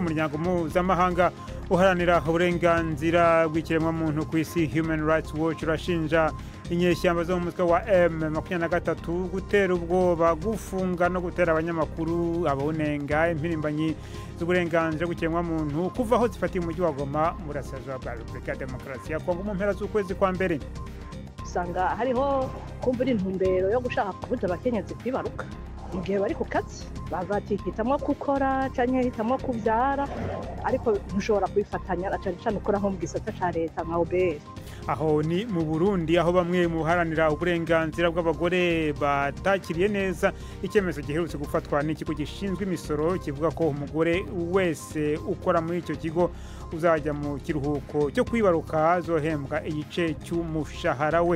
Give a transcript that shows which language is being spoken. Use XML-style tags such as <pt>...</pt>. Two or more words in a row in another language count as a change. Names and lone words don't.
<rw>Umuryango mpuzamahanga uharanira uburenganzira bw'ikiremwamuntu ku isi Human Rights Watch urashinja inyeshyamba zo mu mutwe wa M23 gutera ubwoba, gufunga no gutera abanyamakuru, abawunenga impirimbanyi z'uburenganzira bw'ikiremwamuntu kuva aho zifatiye umujyi wa Goma mu burasirazuba bwa Repubulika ya Demokarasi ya Kongo mu mpera z'ukwezi kwa mbere.</rw> <rn>Usanga hariho kumvira intumbero yo gushaka kubuza abakenyezi kwibaruka igihe bari ku kazi, bazahitamwo gukora canke hitamwo kuvyara, ariko ntushobora kwifatanya cyane cyane ukora nko mu gisata ca leta nka OBS.</rn> <rw>Aho ni mu Burundi, aho bamwe mu haranira uburenganzira bw'abagore batakiriye neza icyemezo giherutse gufatwa n'ikigo gishinzwe imisoro kivuga ko umugore wese ukora muri icyo kigo uzajya mu kiruhuko cyo kwibaruka azohembwa igice cy'umushahara we.</rw>